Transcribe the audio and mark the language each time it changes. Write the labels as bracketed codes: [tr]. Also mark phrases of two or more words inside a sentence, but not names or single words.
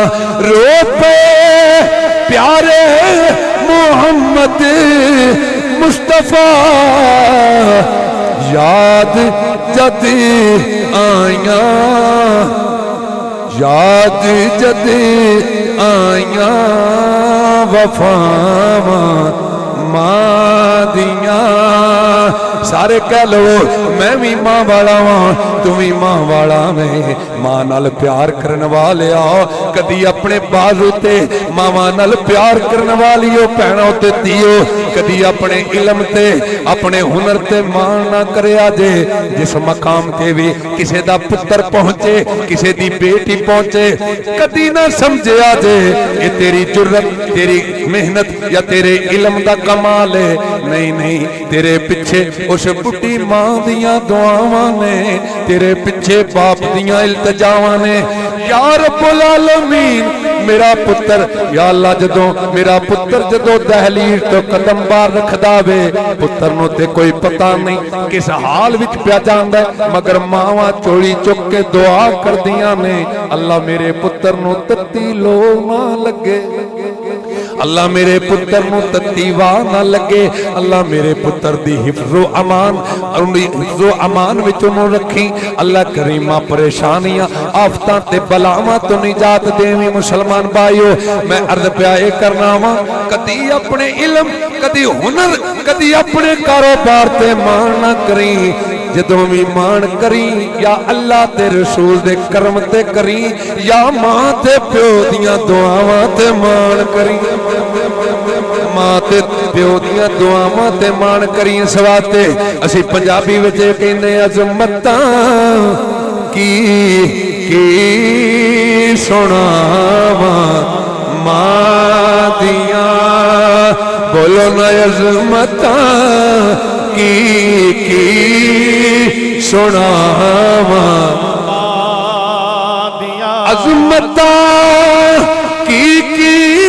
[pa] رو پے پیارے محمد مصطفیٰ، یاد جد آیاں، یاد جد آیاں وفاواں ماں دیاں۔ سارے کہہ لو میں بھی ماں والا ہاں، تمہیں ماں والا میں۔ ماں نال پیار کرن والیا کدی اپنے بازو تے ماں نال پیار کرن والیو بھیناں تے دیو، کدی اپنے علم تے اپنے ہنر تے ماں نہ کریا جے۔ جس مقام تے بھی کسے دا پتر پہنچے، کسے دی بیٹی پہنچے، کدی نہ سمجھیا جے یہ تیری جرت، تیری محنت یا تیرے علم دا کمال ہے۔ نہیں نہیں، تیرے پچھے اس بڑی ماں دیاں دعاواں نے، تیرے پچھے باپ دیاں التجاواں نے۔ [ar] یا رب العالمین [pa] میرا پتر، یا اللہ جدوں میرا پتر جدوں دہلیز تو قدم بار رکھ داوے، پتر نو تے کوئی پتہ نہیں کس حال وچ پیا جاندا ہے، مگر ماواں چوڑی چک کے دعا کر دیاں نے، اللہ میرے پتر نو تتی لو نہ لگے، اللہ میرے پتر نو تتی واہ نہ لگے، اللہ میرے پتر دی حفظ و امان، حفظ و امان وچوں نو رکھی، اللہ کریمہ پریشانیاں آفتاں تے بلاواں تو نجات دیویں۔ مسلمان بھائیو، میں عرض پیائے کرنا وا، کدی اپنے علم، کدی ہنر، کدی اپنے کاروبار تے مان نہ کریں، جدوں بھی مان کریں یا اللہ تے رسول دے کرم تے کریں، یا ماں تے پیو دیاں دعاواں تے مان کریں، ماں تے پیو دیاں دعاواں تے مان کریں۔ سواتے اسی پنجابی وچ کہندے عظمتاں کی سناواں ماں دیاں، بولو نا عظمتاں کی سناواں، عظمتاں کی